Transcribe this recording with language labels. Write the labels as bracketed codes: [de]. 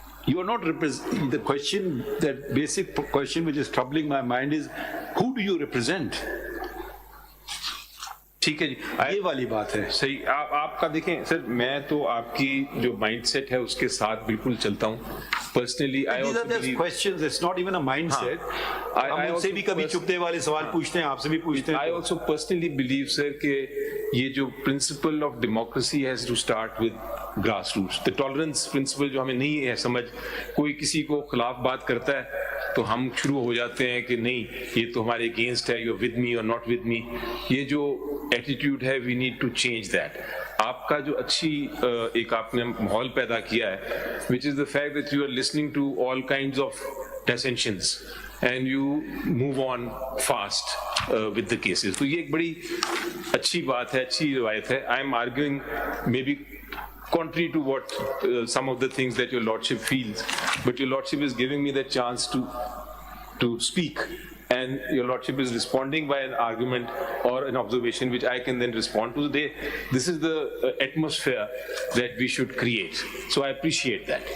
[en] You are not the question, that basic question which is troubling my mind is who do you represent? [ur] ٹھیک ہے جی, یہ والی بات ہے صحیح. آپ کا دیکھیں سر, میں تو آپ کی جو مائنڈ سیٹ ہے اس کے ساتھ بالکل چلتا ہوں. Personally [en] questions, it's not even a mindset. [ur] ہم ان سے بھی کبھی چپتے والے سوال پوچھتے ہیں, آپ سے بھی پوچھتے ہیں. [en] I also personally believe sir [ur] کہ یہ جو [en] principle of democracy has to start with grassroots. The tolerance principle [ur] جو ہمیں نہیں ہے سمجھ, کوئی کسی کو خلاف بات کرتا ہے تو ہم شروع ہو جاتے ہیں کہ نہیں یہ تو ہمارے اگینسٹ ہے, [en] you're with me or not with me. [ur] یہ جو ایٹیٹیوڈ ہے [en] we need to change that. [ur] آپ کا جو اچھی ایک آپ نے ماحول پیدا کیا ہے, [en] which is the fact that you are listening to all kinds of dissensions and you move on fast with the cases. [ur] تو یہ ایک بڑی اچھی بات ہے, اچھی روایت ہے. [en] I am arguing maybe contrary to what some of the things that your lordship feels, but your lordship is giving me the chance to speak, and your lordship is responding by an argument or an observation which I can then respond to. This is the atmosphere that we should create, so I appreciate that.